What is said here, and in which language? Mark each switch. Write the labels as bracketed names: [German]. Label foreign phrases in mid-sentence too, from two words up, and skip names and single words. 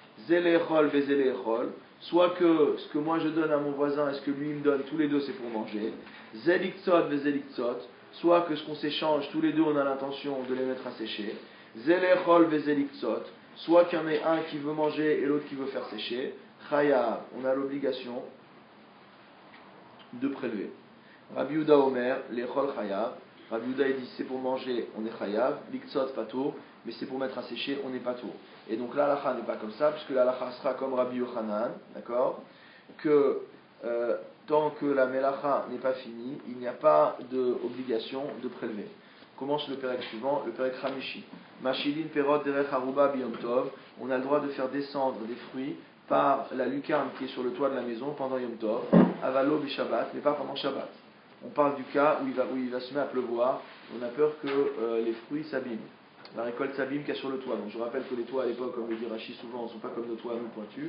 [French] Soit que ce que moi je donne à mon voisin et ce que lui me donne, tous les deux c'est pour manger. Soit que ce qu'on s'échange, tous les deux on a l'intention de les mettre à sécher. Soit qu'il y en ait un qui veut manger et l'autre qui veut faire sécher. Chayav, on a l'obligation de prélever. [Hebrew] רבי יהודה אומר, לאכול חייב. [French] Rabbi Yehuda dit c'est pour manger, on est chayav. [Hebrew] לקצות פטור, [French] mais c'est pour mettre à sécher, on n'est pas tour. Et donc l'alacha n'est pas comme ça, puisque l'alacha sera comme Rabbi Yochanan, d'accord, que tant que la melacha n'est pas finie, il n'y a pas d'obligation de prélever. Commence le pérec suivant, le [Hebrew] פרק חמישי. משילין פירות דרך ארובה ביום טוב. [French] On a le droit de faire descendre des fruits par la lucarne qui est sur le toit de la maison pendant Yom Tov, [Hebrew] אבל לא בשבת, [French] mais pas pendant Shabbat. On parle du cas où il va se mettre à pleuvoir, on a peur que les fruits s'abîment. La récolte s'abîme qu'il y a sur le toit. Donc je rappelle que les toits à l'époque, comme le dit Rachid souvent, ne sont pas comme nos toits à nous pointus.